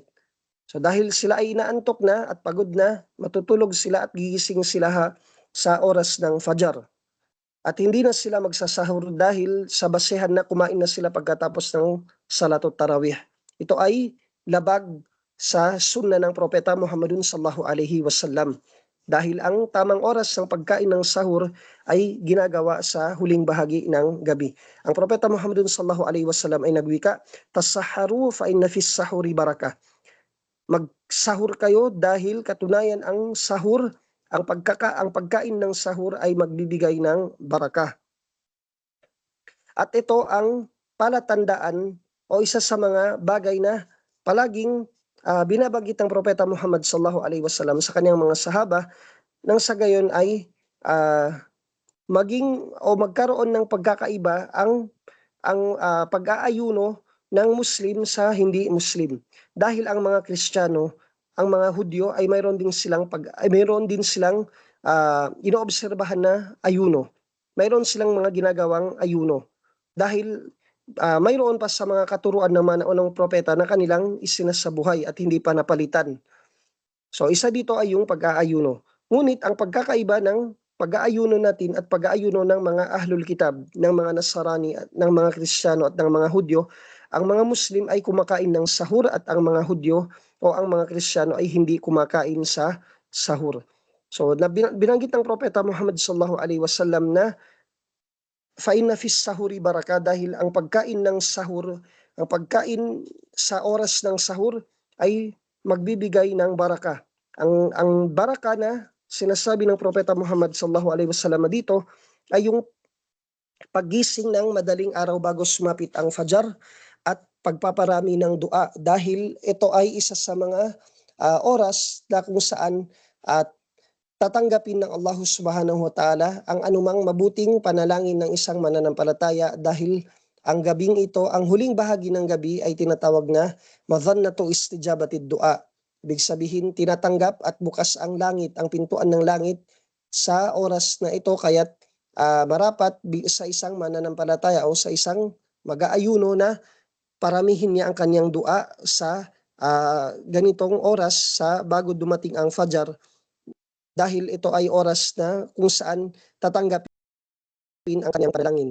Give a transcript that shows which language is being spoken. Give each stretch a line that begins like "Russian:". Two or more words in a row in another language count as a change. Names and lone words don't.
Filipino: So dahil sila ay inaantok na at pagod na, matutulog sila at gigising sila sa oras ng fajar. At hindi na sila magsasahur dahil sa basehan na kumain na sila pagkatapos ng
Arabic: صلاة التراويح.
Filipino: Ito ay labag sa sunna ng propeta Muhammadun
Arabic: صلى الله عليه وسلم.
Filipino: Dahil ang tamang oras ng pagkain ng sahur ay ginagawa sa huling bahagi ng gabi. Ang propeta Muhammadun
Arabic: صلى الله عليه وسلم
Filipino: ay nagwika,
Arabic: "تسحروا فإن في السحور بركة."
Filipino: Magsahur kayo dahil katunayan ang sahur, ang pagkain ng sahur ay magbibigay ng barakah. At ito ang palatandaan o isa sa mga bagay na palaging binabanggit ng propeta Muhammad
Arabic: صلى الله عليه وسلم
Filipino: sa kanyang mga sahaba nang sa gayon ay maging o magkaroon ng pagkakaiba ang pag-aayuno ng Muslim sa hindi Muslim. Dahil ang mga Kristiyano, ang mga Hudyo ay mayroon din silang inoobserbahan na ayuno. Mayroon silang mga ginagawang ayuno. Dahil mayroon pa sa mga katuruan ng mga naunang propeta na kanilang isinasabuhay at hindi pa napalitan. So isa dito ay yung pag-aayuno. Ngunit ang pagkakaiba ng pag-aayuno natin at pag-aayuno ng mga
Arabic: أهل الكتاب,
Filipino: ng mga Nasarani, at ng mga Kristiyano at ng mga Hudyo, ang mga Muslim ay kumakain ng sahur at ang mga Hudyo o ang mga Kristiyano ay hindi kumakain sa sahur. So binanggit ng propeta Muhammad
Arabic: صلى الله عليه وسلم
Filipino: na
Arabic: فإن في السحور بركة,
Filipino: dahil ang pagkain ng sahur, ang pagkain sa oras ng sahur ay magbibigay ng baraka. Ang baraka na sinasabi ng propeta Muhammad
Arabic: صلى الله عليه وسلم
Filipino: dito ay yung paggising ng madaling araw bago sumapit ang fajar at pagpaparami ng dua, dahil ito ay isa sa mga oras na kung saan at tatanggapin ng Allah
Arabic: سبحانه وتعالى
Filipino: ang anumang mabuting panalangin ng isang mananampalataya, dahil ang gabing ito, ang huling bahagi ng gabi ay tinatawag na
Arabic: مظنة استجابة الدعاء.
Filipino: Ibig sabihin, tinatanggap at bukas ang langit, ang pintuan ng langit sa oras na ito, kaya't marapat sa isang mananampalataya o sa isang mag-aayuno na paramihin niya ang kanyang dua sa ganitong oras sa bago dumating ang fajar, dahil ito ay oras na kung saan tatanggapin ang kanyang panalangin.